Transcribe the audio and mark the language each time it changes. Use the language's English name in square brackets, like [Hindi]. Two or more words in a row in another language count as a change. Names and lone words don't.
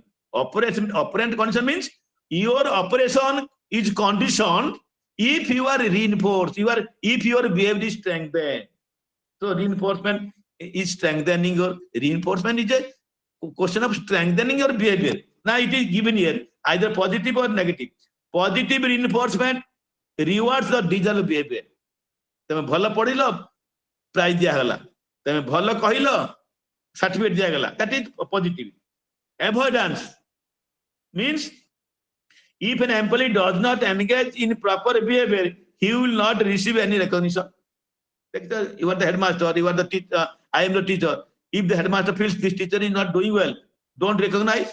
[English] Operant condition means your operation is conditioned if you are reinforced, if your behavior is strengthened. So reinforcement is strengthening your reinforcement is a question of strengthening your behavior. Now it is given here either positive or negative. Positive reinforcement rewards the desired behavior. [Odia] ତମେ ଭଲ ପଢ଼ିଲ ପ୍ରାଇଜ ଦିଆଗଲା, ତମେ ଭଲ କହିଲ ସାର୍ଟିଫିକେଟ ଦିଆଗଲା. [English] That is positive. Avoidance means if an employee does not engage in proper behavior, he will not receive any recognition. You are the headmaster, you are the teacher, I am the teacher. If the headmaster feels this teacher is not doing well, don't recognize.